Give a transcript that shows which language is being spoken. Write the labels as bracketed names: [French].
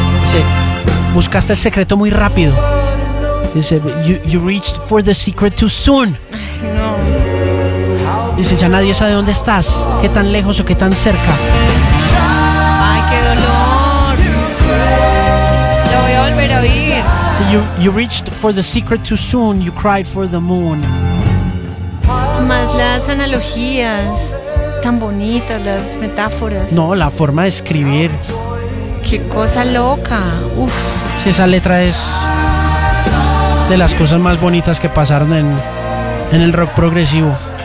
[Spanish] Sí, buscaste el secreto muy rápido. Dice, [English] you reached for the secret too soon. [Spanish] No. Dice, ya nadie sabe dónde estás, qué tan lejos o qué tan cerca. Ay, qué dolor. Lo voy a volver a oír. [English] So you reached for the secret too soon, you cried for the moon. [Spanish] Más las analogías, tan bonitas, las metáforas. No, la forma de escribir. Qué cosa loca. Uf. Sí, esa letra es de las cosas más bonitas que pasaron en el rock progresivo.